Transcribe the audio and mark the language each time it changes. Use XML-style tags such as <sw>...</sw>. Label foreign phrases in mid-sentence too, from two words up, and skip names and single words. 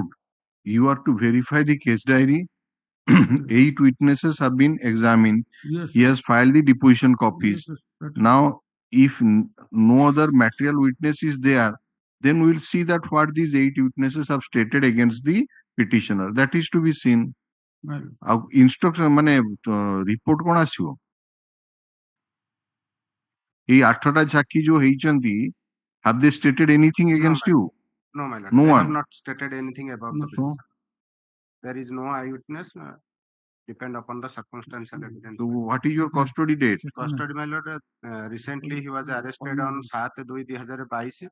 <en>You are to verify the case diary. 8 witnesses have been examined. Yes, he has filed the deposition copies. Yes, Now, if no other material witness is there, then we will see that what these 8 witnesses have stated against the petitioner. That is to be seen.</en> <or>Instruction মানে report କୋଣ ଆସିବ ଏଇ 8ଟା ସାକ୍ଷୀ ଯୋଉ ହେଇଛନ୍ତି,</or> <en>have they stated anything against you? No, my Lord. No They one. have not stated anything about the petitioner. There is no eyewitness. Depend upon the circumstantial evidence. So what is your custody date? Custody, my Lord, recently he was arrested on 7/2/2022.</en>